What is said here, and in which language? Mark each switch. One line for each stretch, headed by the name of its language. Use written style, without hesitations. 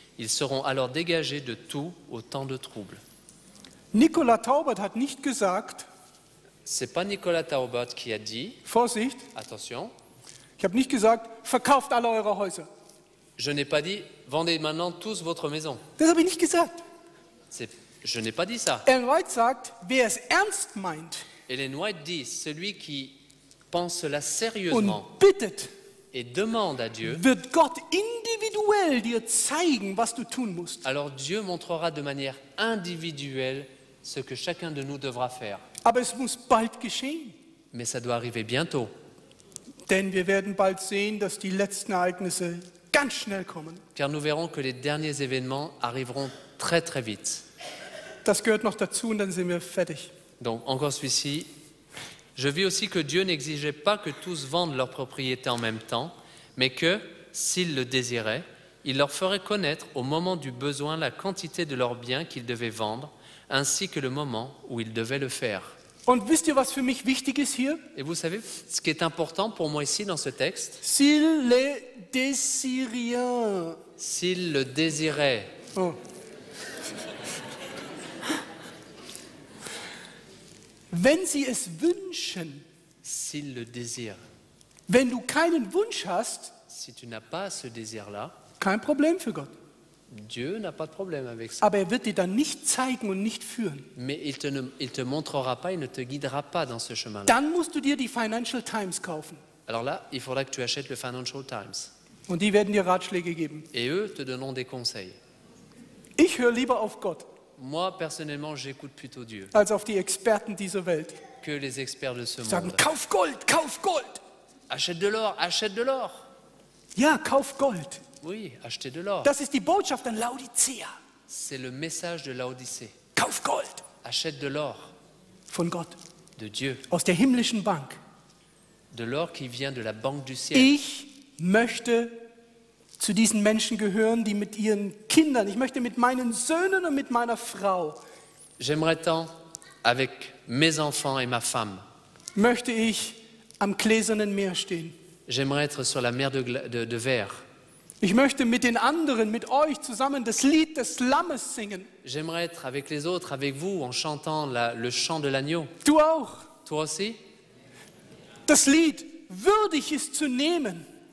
French: Ils seront alors dégagés de tout au temps de trouble.
German: Nikola Taubert hat nicht gesagt,
French: C'est pas Nicolas Taubert qui a dit,
German: Vorsicht,
French: attention,
German: ich habe nicht gesagt, verkauft alle eure Häuser.
French: je n'ai pas dit, vendez maintenant tous votre maison.
German: Das habe ich nicht gesagt.
French: Je n'ai pas dit ça.
German: Ellen White sagt, wer es ernst meint
French: Ellen White dit, celui qui pense cela sérieusement
German: und bittet,
French: et demande à Dieu,
German: wird Gott individuell dir zeigen, was du tun musst.
French: alors Dieu montrera de manière individuelle ce que chacun de nous devra faire.
German: Aber es muss bald geschehen.
French: Mais ça doit arriver bientôt.
German: Denn wir werden bald sehen, dass die letzten Ereignisse ganz schnell kommen.
French: Car nous verrons que les derniers événements arriveront très très vite.
German: Das gehört noch dazu und dann sind wir fertig.
French: Donc encore celui-ci. Je vis aussi que Dieu n'exigeait pas que tous vendent leur propriété en même temps, mais que, s'ils le désiraient, il leur ferait connaître au moment du besoin la quantité de leurs biens qu'ils devaient vendre, ainsi que le moment où ils devaient le faire.
German: Und wisst ihr, was für mich wichtig ist hier?
French: Et vous savez, ce qui est important pour moi ici dans ce texte, S'il le désirien. s'ils le désiraient, Oh.
German: Wenn sie es wünschen,
French: s'ils le désirent,
German: wenn du keinen Wunsch hast,
French: si tu n'as pas ce désir-là,
German: kein Problem für Gott.
French: Dieu n'a pas de problème avec ça.
German: Aber er wird dir dann nicht zeigen und nicht führen.
French: Mais il te montrera pas, il ne te guidera pas dans ce chemin-là.
German: Dann musst du dir die Financial Times kaufen.
French: Alors là, il faudra que tu achètes le Financial Times.
German: Und die werden dir Ratschläge geben.
French: Et eux te donneront des conseils.
German: Ich höre lieber auf Gott
French: Moi, personnellement, j'écoute plutôt Dieu
German: als auf die Experten dieser Welt.
French: que les experts de ce
German: Die sagen,
French: monde.
German: kauf Gold, kauf Gold.
French: Achète de l'or, achète de l'or.
German: Ja, kauf Gold.
French: Oui, achetez de l'or.
German: Das ist die Botschaft an Laodicea.
French: C'est le message de Laodicée.
German: Kauf Gold
French: Achète de l'or
German: von Gott,
French: de Dieu,
German: aus der himmlischen Bank.
French: de l'or qui vient de la banque du ciel.
German: Ich möchte zu diesen Menschen gehören, die mit ihren Kindern, ich möchte mit meinen Söhnen und mit meiner Frau,
French: J'aimerais tant, avec mes enfants et ma femme,
German: möchte ich am gläsernen Meer stehen.
French: j'aimerais être sur la mer de verre.
German: Ich möchte mit den anderen, mit euch zusammen das Lied des Lammes singen.
French: J'aimerais être avec les autres, avec vous, en chantant le chant de l'agneau.
German: Du auch.
French: Toi aussi?
German: Das Lied würdig ist zu nehmen.